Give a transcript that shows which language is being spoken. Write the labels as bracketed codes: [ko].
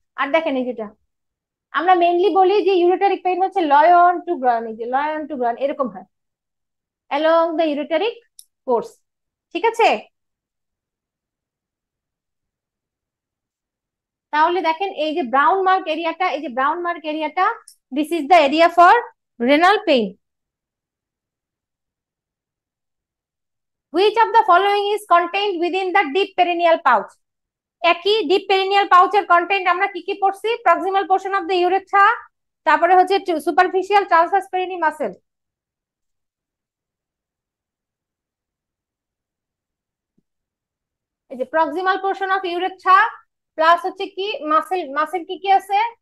[bn] আর দেখেন এই যেটা আমরা মেইনলি বলি যে ইউরেটারিক পেইন হচ্ছে লয়ন টু গ্রয়ন, এই যে লয়ন টু গ্রয়ন এরকম হয় [en] Along the ureteric course. [bn] ঠিক আছে, তাহলে দেখেন এই যে ব্রাউন মার্ক এরিয়াটা, এই যে ব্রাউন মার্ক এরিয়াটা, [en] This is the area for renal pain. Which of the following is contained within the deep perineal pouch? [bn] একই ডিপ পেরিনিয়াল পাউচের কন্টেন্ট আমরা কি কি পড়ছি? Proximal portion of the urethra, তারপরে হচ্ছে সুপারফিশিয়াল ট্রান্সভার্স পেরিনি মাসেল। এই যে proximal portion of urethra plus হচ্ছে কি মাসেল, মাসেল কি কি আছে?